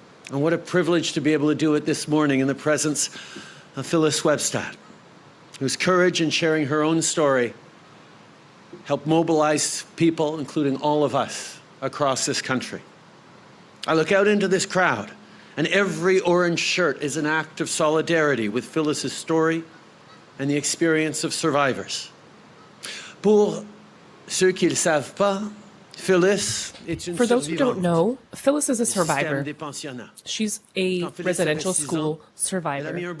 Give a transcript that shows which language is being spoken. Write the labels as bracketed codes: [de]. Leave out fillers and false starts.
[en] And what a privilege to be able to do it this morning in the presence of Phyllis Webstad, whose courage in sharing her own story helped mobilize people, including all of us, across this country. I look out into this crowd, and every orange shirt is an act of solidarity with Phyllis's story and the experience of survivors. [fr] Pour ceux qui ne le savent pas, Phyllis est une survivante. [en] For those who don't know, Phyllis is a survivor. She's a residential school survivor.